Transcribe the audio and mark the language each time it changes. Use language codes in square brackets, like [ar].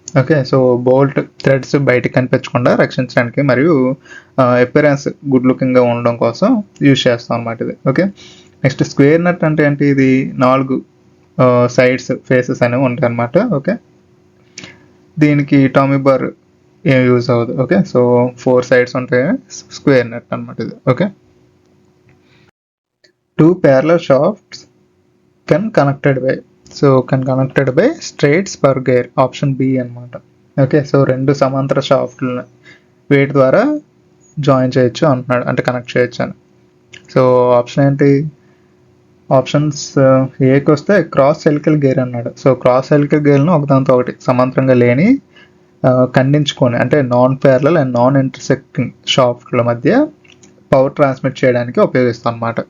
[te] Okay, so bolt threads బయటకు కనిపించకుండా రక్షించడానికి మరియు అపిరెన్స్ గుడ్ లుకింగ్గా ఉండడం కోసం యూజ్ చేస్తాం అనమాట ఇది. ఓకే, నెక్స్ట్ స్క్వేర్ నట్ అంటే ఏంటి, ఇది 4 సైడ్స్ ఫేసెస్ అనేవి ఉంటాయి అన్నమాట. ఓకే, దీనికి టామీ బార్ ఏం యూజ్ అవ్వదు. ఓకే, సో 4 సైడ్స్ ఉంటాయి, స్క్వేర్ నట్ అనమాట ఇది. [en] okay, 2 parallel shafts can connected by straight spur gear, [te] option B అనమాట. ఓకే, సో 2 సమాంతర షాఫ్ట్లను వేటి ద్వారా జాయిన్ చేయొచ్చు అంటున్నాడు, అంటే కనెక్ట్ చేయొచ్చు అని. సో ఆప్షన్ ఏంటి, ఆప్షన్స్ ఏకి వస్తే క్రాస్ హెలికల్ గేర్ అన్నాడు. సో క్రాస్ హెలికల్ గేర్ను ఒకదాంతో ఒకటి సమాంతరంగా లేని ఖండించుకొని, అంటే non parallel and non intersecting షాఫ్ట్ల మధ్య పవర్ ట్రాన్స్మిట్ చేయడానికి ఉపయోగిస్తాం అన్నమాట.